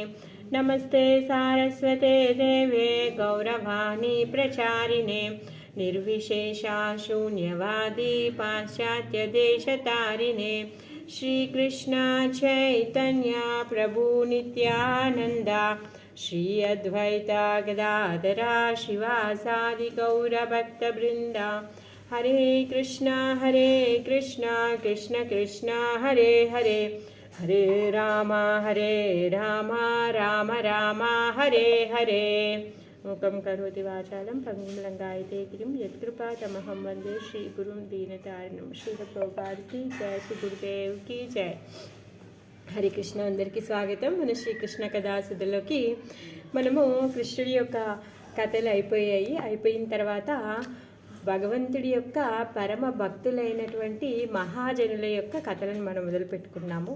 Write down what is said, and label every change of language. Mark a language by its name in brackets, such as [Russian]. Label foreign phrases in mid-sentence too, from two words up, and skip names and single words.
[Sanskrit] नमस्ते सारस्वते देवे गौरवाणी प्रचारिणे निर्विशेषा शून्यवादी पाश्चात्यदेशतारिणे। श्रीकृष्ण चैतन्य प्रभु नित्यानन्दा श्री अद्वैता गदाधरा शिवासादि गौरभक्तवृन्दा। हरे कृष्णा कृष्ण कृष्ण हरे हरे हरे राम राम राम हरे हरे। मूकं करोति वाचालं पंगुं लंघयते गिरिं यत्कृपातमहं वन्दे श्रीगुरुं दीनतारिणं। [Hindi] श्रील प्रभुपाद की जय, श्री गुरुदेव की जय। [Telugu] హరి కృష్ణ అందరికీ స్వాగతం. మన శ్రీకృష్ణ కథాసుధలోకి మనము కృష్ణుడి యొక్క కథలు అయిపోయిన తర్వాత భగవంతుడి యొక్క పరమ భక్తులైనటువంటి మహాజనుల యొక్క కథలను మనం మొదలుపెట్టుకున్నాము.